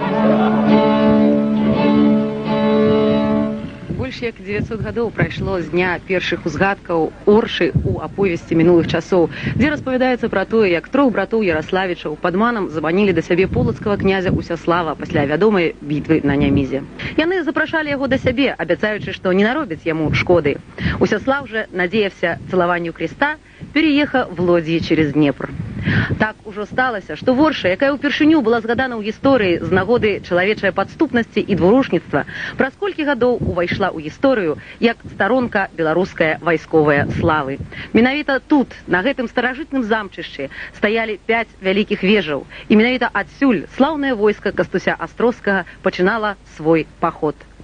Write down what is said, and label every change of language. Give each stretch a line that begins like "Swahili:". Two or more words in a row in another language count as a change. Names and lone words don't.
Belarusian: Больш як 900 гадоў прайшло з дня першых узгадкаў Оршы ў аповесці мінулых часоў, дзе распавядаецца пра тое, як трох братоў Яраславічаў падманам заманілі да сябе полацкага князя Усяслава пасля вядомай бітвы на Нямізе. Яны запрашалі яго да сябе, абяцаючы, што не наробяць яму шкоды.
Old Russian: Усяслав же, надеявся целаванню креста, перееха в лодзі через Днепр.
Belarusian: Так ужо сталася, што Ворша, якая ўпершыню была згадана ў гісторыі з нагоды чалавечай падступнасці і двурушніцтва, праз колькі гадоў увайшла ў гісторыю як старонка беларуская вайсковая славы. Менавіта тут, на гэтым старажытным замчышчы, стаялі 5 вялікіх вежаў, і менавіта адсюль слаўнае войска Кастуся Астроскага пачынала свой паход.